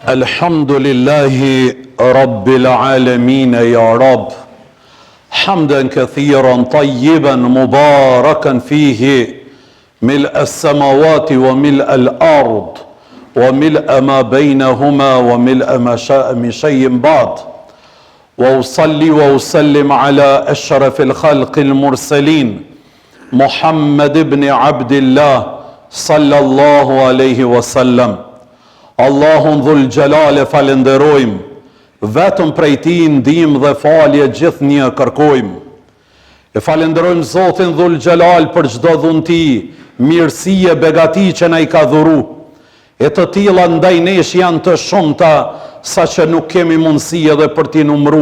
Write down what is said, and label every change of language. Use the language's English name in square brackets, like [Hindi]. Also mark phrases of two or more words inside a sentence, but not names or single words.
[Arabic] الحمد لله رب العالمين يا رب حمدا كثيرا طيبا مباركا فيه ملء السماوات وملء الأرض وملء ما بينهما وملء ما شاء من شيء بعد وأصلي وأسلم على أشرف الخلق المرسلين محمد بن عبد الله صلى الله عليه وسلم. [Albanian] Allahun [Arabic] ذو الجلال [Albanian] falenderojmë, vetëm prej ti ndihmë dhe falje gjithë një kërkojmë. E falenderojmë Zotin [Arabic] ذو الجلال [Albanian] për çdo dhunti, mirësie, begati që na i ka dhuru. E të tilla ndaj nesh janë të shumta, sa që nuk kemi mundësi edhe për t'i numru.